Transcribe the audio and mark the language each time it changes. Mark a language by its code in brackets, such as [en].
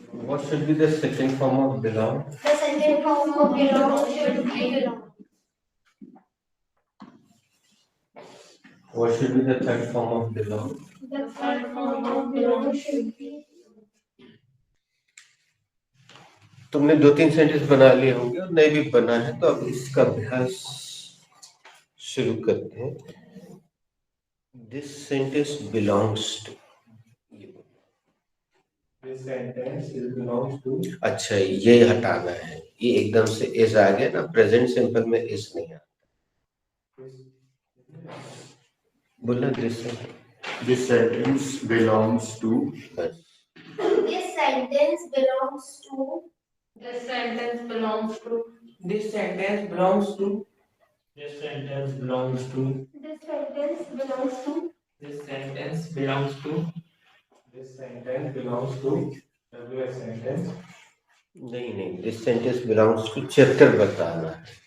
[en] What should be the second form of belong? The second form of belong should be belong. What should be the third form of belong? The third form of belong should be. [hi] तुमने 2-3 sentence बना लिए होंगे और नहीं भी बना है, तो अब इसका अभ्यास शुरू करते हैं। [en] This sentence belongs to. This sentence is belongs to. [hi] अच्छा, ये हटाना है, ये एकदम से इज आ गया ना, प्रेजेंट सिंपल में इज नहीं आता। बोलना [en] This sentence belongs to. [hi] बस। [en] This sentence belongs to. This sentence belongs to. This sentence belongs to. This sentence belongs to. This sentence belongs to. This sentence belongs to. This sentence belongs to WH sentence. [hi] नहीं नहीं, [en] this sentence belongs to [hi] chapter बताना है।